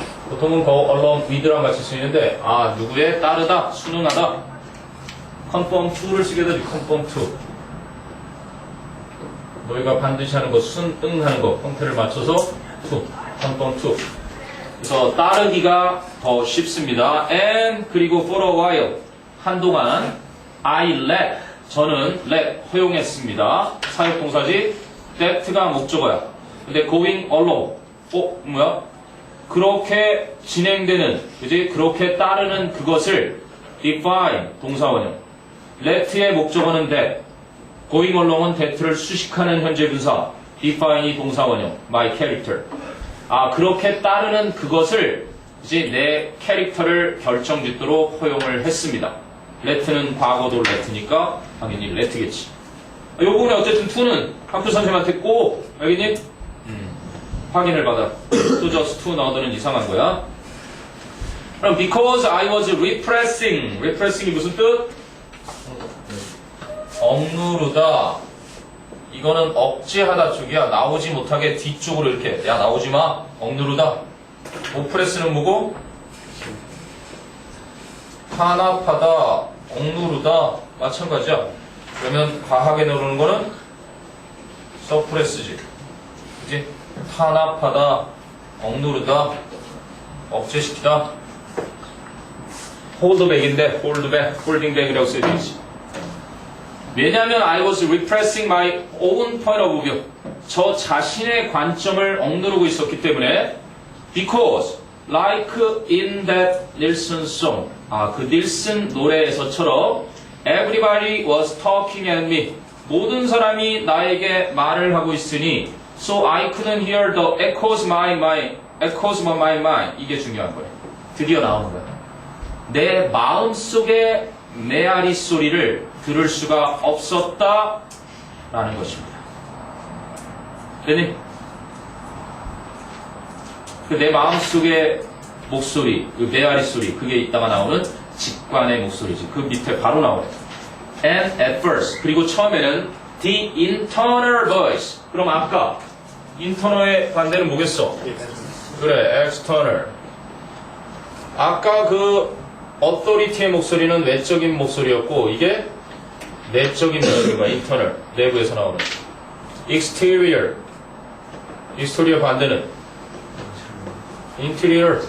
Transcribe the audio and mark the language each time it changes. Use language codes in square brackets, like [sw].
[ko] 보통은 [en] go along with [ko] 랑 같이 쓰이는데 아 누구에 따르다 순응하다 [en] conform to [ko] 를 쓰게 되지. [en] conform to. [ko] 너희가 반드시 하는 거 순응하는 거 형태를 맞춰서 [en] to conform to. [ko] 그래서 따르기가 더 쉽습니다. [en] and [ko] 그리고 [en] for a while [ko] 한동안 [en] I let [ko] 저는 let 허용했습니다. 사역동사지 that가 목적어야. 근데 [en] going along [ko] 뭐야? 그렇게 진행되는 그지? 그렇게 따르는 그것을 define 동사원형 let의 목적어는 [en] that going along [ko] 은 that를 수식하는 현재 분사 define이 동사원형 [en] my character [ko] 아 그렇게 따르는 그것을 이제 내 캐릭터를 결정짓도록 허용을 했습니다. let는 과거도 let니까 당연히 let겠지. 요 부분에 어쨌든 to는 학교 선생님한테 꼭 알겠니? 확인을 받아. [en] to just to [ko] 너들은 이상한 거야. 그럼 [en] because I was repressing. [ko] repressing이 무슨 뜻? 억누르다. 이거는 억제하다 쪽이야. 나오지 못하게 뒤쪽으로 이렇게. 야 나오지 마. 억누르다. 오프레스는 뭐고? 탄압하다. 억누르다. 마찬가지야. 그러면 과하게 누르는 거는 서프레스지. 그치? 탄압하다, 억누르다, 억제시키다. 홀드백인데 홀드백, 홀딩백이라고 써있지. 왜냐하면 [en] I was repressing my own point of view. [ko] 저 자신의 관점을 억누르고 있었기 때문에 [en] because like in that Nilsson song [ko] 그 닐슨 노래에서처럼 [en] everybody was talking at me. [ko] 모든 사람이 나에게 말을 하고 있으니 [en] So I couldn't hear the echoes my mind. [ko] 이게 중요한 거예요. 드디어 나오는 거예요. 내 마음속의 메아리 소리를 들을 수가 없었다라는 것입니다. 됐니? 내 마음속의 목소리, 그 메아리 소리, 그게 이따가 나오는 직관의 목소리지. 그 밑에 바로 나오네. [en] And at first. [ko] 그리고 처음에는 [en] the internal voice. [ko] 그럼 아까 internal의 반대는 뭐겠어? 그래, external. 아까 그 authority의 목소리는 외적인 목소리였고 이게 내적인 목소리가 internal, 내부에서 나오는. [en] exterior. exterior [ko] 반대는 [en] interior.